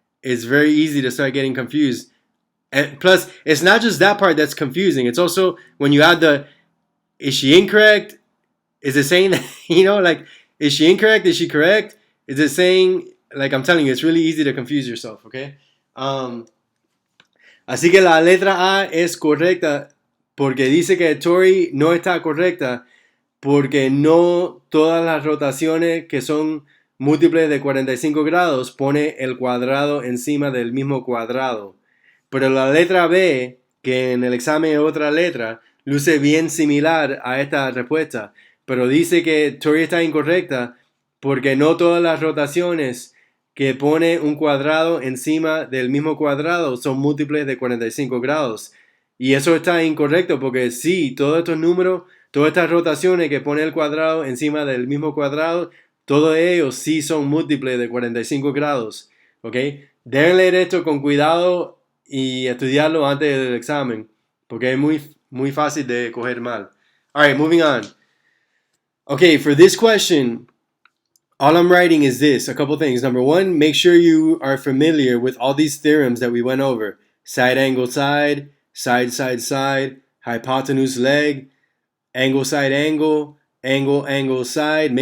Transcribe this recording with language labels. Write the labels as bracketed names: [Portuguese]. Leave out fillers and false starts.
[English] It's very easy to start getting confused. And plus, it's not just that part that's confusing. It's also when you add the, is she incorrect? Is it saying that, like, is she incorrect? Is she correct? Is it saying, like, I'm telling you, it's really easy to confuse yourself, okay? [Spanish] Así que la letra A es correcta porque dice que Tori no está correcta porque no todas las rotaciones que son múltiples de 45 grados pone el cuadrado encima del mismo cuadrado. Pero la letra B, que en el examen es otra letra, luce bien similar a esta respuesta. Pero dice que Tori está incorrecta porque no todas las rotaciones que pone un cuadrado encima del mismo cuadrado son múltiples de 45 grados. Y eso está incorrecto porque sí, todos estos números, todas estas rotaciones que pone el cuadrado encima del mismo cuadrado, todos ellos sí son múltiples de 45 grados. ¿Ok? Deben leer esto con cuidado y estudiarlo antes del examen porque es muy fácil de coger mal. [English] All right, moving on. Okay, for this question, all I'm writing is this, a couple things. Number one, make sure you are familiar with all these theorems that we went over. Side, angle, side, side, side, side, hypotenuse, leg, angle, side, angle, angle, angle, side.